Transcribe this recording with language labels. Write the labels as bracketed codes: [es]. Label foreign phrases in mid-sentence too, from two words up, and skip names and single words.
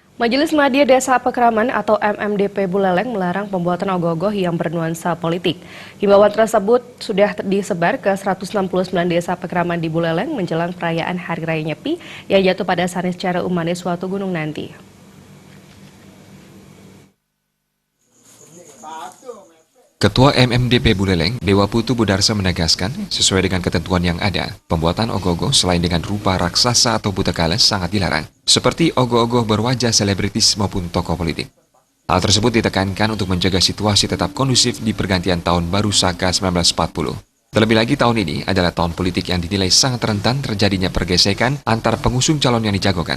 [id] Majelis Media Desa Pekraman atau MMDP Buleleng melarang pembuatan ogoh-ogoh yang bernuansa politik. Himbauan tersebut sudah disebar ke 169 desa Pekraman di Buleleng menjelang perayaan Hari Raya Nyepi yang jatuh pada Sanis secara Umanis Watu Gunung nanti. Ketua MMDP Buleleng, Dewa Putu Budarsa menegaskan, sesuai dengan ketentuan yang ada, pembuatan ogoh-ogoh selain dengan rupa raksasa atau buta kales sangat dilarang, seperti ogoh-ogoh berwajah selebritis maupun tokoh politik. Hal tersebut ditekankan untuk menjaga situasi tetap kondusif di pergantian tahun baru Saka 1940. Terlebih lagi tahun ini adalah tahun politik yang dinilai sangat rentan terjadinya pergesekan antar pengusung calon yang dijagokan.